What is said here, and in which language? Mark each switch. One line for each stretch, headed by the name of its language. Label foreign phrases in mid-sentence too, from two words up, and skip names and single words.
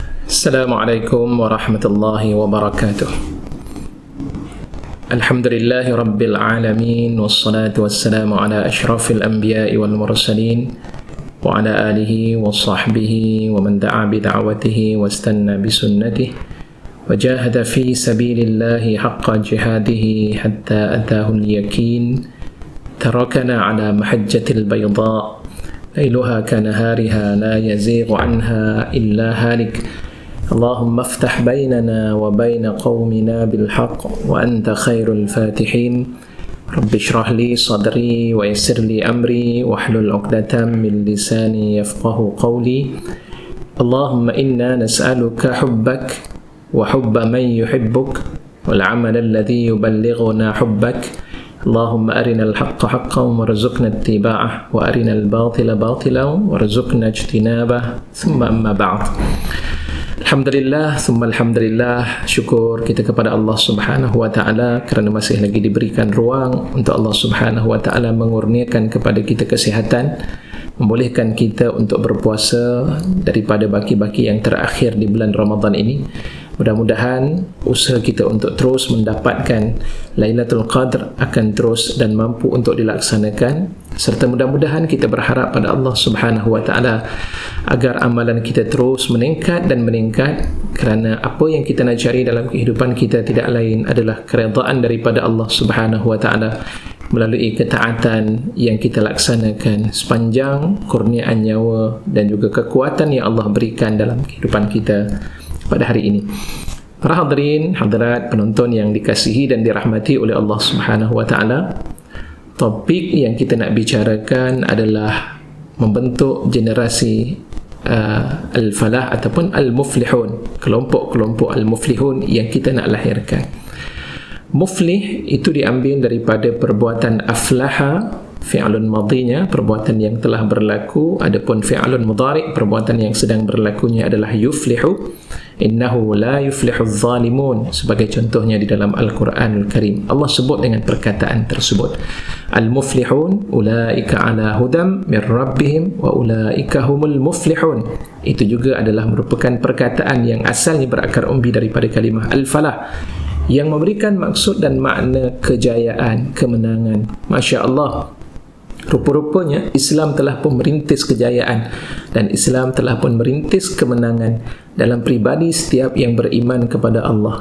Arabic: السلام عليكم ورحمة الله وبركاته. الحمد لله رب العالمين، والصلاة والسلام على أشرف الأنبياء والمرسلين وعلى آله وصحبه ومن دعا بدعوته واستن بسنته وجاهد في سبيل الله حق جهاده حتى أتاه اليقين. تركنا على المحجة البيضاء ليلها كنهارها لا يزيغ عنها إلا هالك. اللهم افتح بيننا وبين قومنا بالحق وأنت خير الفاتحين. رب اشرح لي صدري ويسر لي أمري واحلل عقدة من لساني يفقه قولي. اللهم إنا نسألك حبك وحب من يحبك والعمل الذي يبلغنا حبك. اللهم أرنا الحق حقا وارزقنا اتباعه وأرنا الباطل باطلا وارزقنا اجتنابه. ثم أما بعد. الحمد لله، ثم الحمد لله,
Malay: syukur kita kepada Allah
Arabic: سبحانه وتعالى
Malay: kerana masih lagi diberikan ruang untuk Allah
Arabic: سبحانه وتعالى
Malay: mengurniakan kepada kita kesihatan, membolehkan kita untuk berpuasa daripada baki-baki yang terakhir di bulan Ramadan ini. Mudah-mudahan usaha kita untuk terus mendapatkan Lailatul Qadr akan terus dan mampu untuk dilaksanakan, serta mudah-mudahan kita berharap pada Allah
Arabic: سبحانه وتعالى
Malay: agar amalan kita terus meningkat dan meningkat, kerana apa yang kita nak cari dalam kehidupan kita tidak lain adalah keredaan daripada Allah
Arabic: سبحانه وتعالى
Malay: melalui ketaatan yang kita laksanakan sepanjang kurniaan nyawa dan juga kekuatan yang Allah berikan dalam kehidupan kita pada hari ini. Para hadirin, hadirat, penonton yang dikasihi dan dirahmati oleh Allah
Arabic: سبحانه وتعالى,
Malay: topik yang kita nak bicarakan adalah membentuk generasi al-falah ataupun al-muflihun, kelompok-kelompok al-muflihun yang kita nak lahirkan. Muflih itu diambil daripada perbuatan aflaha,
Arabic: فعل ماضيه,
Malay: perbuatan yang telah berlaku. Adapun
Arabic: فعل مضارع',
Malay: perbuatan yang sedang berlakunya adalah yuflihu.
Arabic: إنه لا يفلح الظالمون,
Malay: sebagai contohnya di dalam Al-Quranul Karim Allah sebut dengan perkataan tersebut,
Arabic: المفلحون أولئك على هدى من ربهم وأولئك هم المفلحون.
Malay: Itu juga adalah merupakan perkataan yang asalnya berakar umbi daripada kalimah al-falah, yang memberikan maksud dan makna kejayaan, kemenangan.
Arabic: ما شاء الله,
Malay: rupa-rupanya Islam telah pun merintis kejayaan dan Islam telah pun merintis kemenangan dalam pribadi setiap yang beriman kepada Allah.